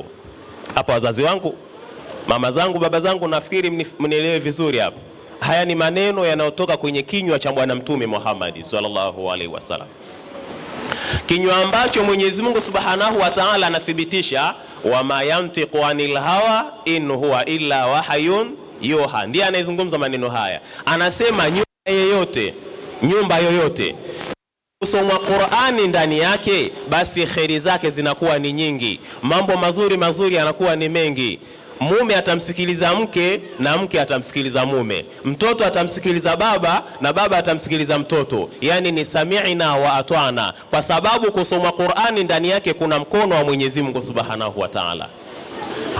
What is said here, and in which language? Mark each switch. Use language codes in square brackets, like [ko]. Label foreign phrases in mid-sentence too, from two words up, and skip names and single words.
[sw] Hapo wazazi wangu, mama zangu, baba zangu, nafikiri mnielewe vizuri hapa. Haya ni maneno yanayotoka kwenye kinywa cha Bwana Mtume Muhammad [ar] صلى الله عليه وسلم, [sw] kinywa ambacho Mwenyezi Mungu [ar] سبحانه وتعالى [sw] anathibitisha [ar] وما ينطق عن الهوى إن هو إلا وحي يوحى. [sw] Ndiye anayezungumza maneno haya. Anasema nyumba yoyote kusoma Qur'ani ndani yake, basi kheri zake zinakuwa ni nyingi, mambo mazuri yanakuwa ni mengi. Mume atamsikiliza mke na mke atamsikiliza mume, mtoto atamsikiliza baba na baba atamsikiliza mtoto, yani ni [ar] سمعنا وأطعنا, [sw] kwa sababu kusoma Qur'ani ndani yake kuna mkono wa Mwenyezi Mungu [ar] سبحانه وتعالى.